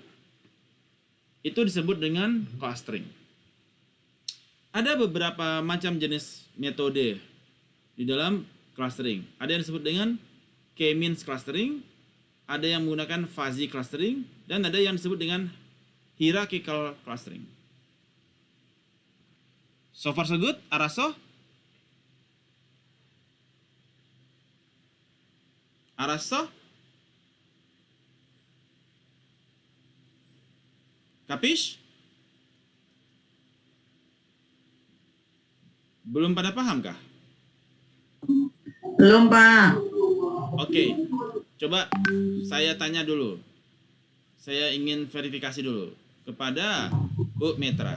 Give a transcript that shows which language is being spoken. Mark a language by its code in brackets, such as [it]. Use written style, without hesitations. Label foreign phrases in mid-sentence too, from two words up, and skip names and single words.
[id] Itu disebut dengan clustering. Ada beberapa macam jenis metode di dalam clustering. Ada yang disebut dengan [en] K-means clustering, [id] ada yang menggunakan [en] fuzzy clustering, [id] dan ada yang disebut dengan [en] hierarchical clustering. So far so good, [id] Araso? Araso? Kapish? Belum pada paham kah? Belum, Pak. Oke, coba saya tanya dulu. Saya ingin verifikasi dulu kepada Bu Metra.